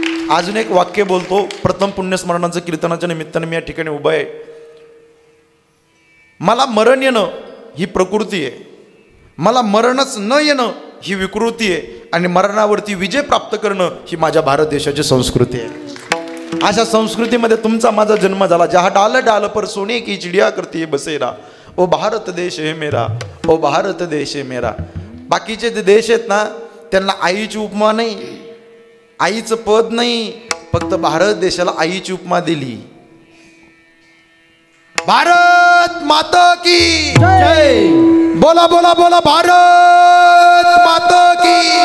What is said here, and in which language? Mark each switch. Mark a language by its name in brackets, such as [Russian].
[Marathi] अजून एक वाक्य बोलतो, प्रथम पुण्यस्मरणाचं कीर्तनाच्या निमित्ताने मी या ठिकाणी उभा आहे. मला मरण येणं ही प्रकृती आहे, मला मरणच न येणं ही विकृती आहे, आणि मरणावरती विजय प्राप्त करणं ही माझ्या भारत देशाची संस्कृती आहे. अशा संस्कृतीमध्ये तुमचा माझा जन्म झाला. [Hindi] जहा डाल डाल पर सोने की चिडिया करती बसेरा, ओ भारत देश है मेरा, ओ भारत देश है मेरा. [Marathi] बाकीचे जे देश आहेत ना त्यांना आईची उपमा नाही, आईचं पद नाही, फक्त भारत देशाला आईची उपमा दिली. [Hindi] भारत माता की जय. [Marathi] बोला बोला बोला, [Hindi] भारत माता की